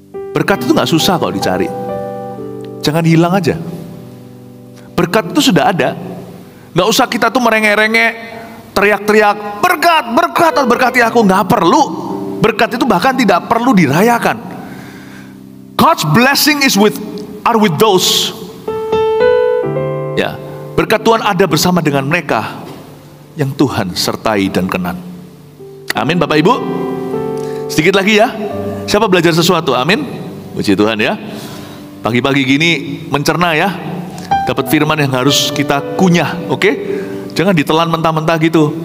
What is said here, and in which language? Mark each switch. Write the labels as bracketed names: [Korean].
[Indonesian] Berkat itu gak susah kalau dicari. Jangan hilang aja. Berkat itu sudah ada. Gak usah kita tuh merengek-rengek, teriak-teriak, berkat, berkat, berkati aku. Gak perlu. Berkat itu bahkan tidak perlu dirayakan. [English] God's blessing are with those. [Indonesian] Ya, berkat Tuhan ada bersama dengan mereka yang Tuhan sertai dan kenan. Amin Bapak Ibu. Sedikit lagi ya. Siapa belajar sesuatu? Amin. Puji Tuhan ya. Pagi-pagi gini mencerna ya. Dapat firman yang harus kita kunyah, oke? Jangan ditelan mentah-mentah gitu.